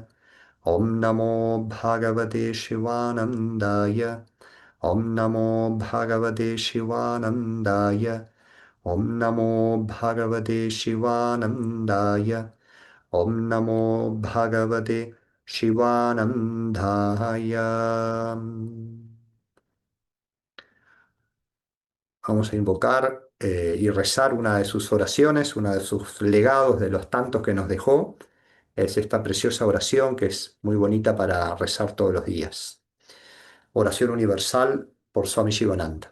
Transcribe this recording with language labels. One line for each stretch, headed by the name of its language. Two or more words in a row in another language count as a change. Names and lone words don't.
Sanskrit: Om Namo Bhagavate Shivanandaya. Om Namo Bhagavate Shivanandaya. Om Namo Bhagavate Shivanandaya. Om Namo Bhagavate Shivanandaya.
Spanish: Vamos a invocar y rezar una de sus oraciones, una de sus legados, de los tantos que nos dejó. Es esta preciosa oración que es muy bonita para rezar todos los días. Oración universal por Swami Shivananda.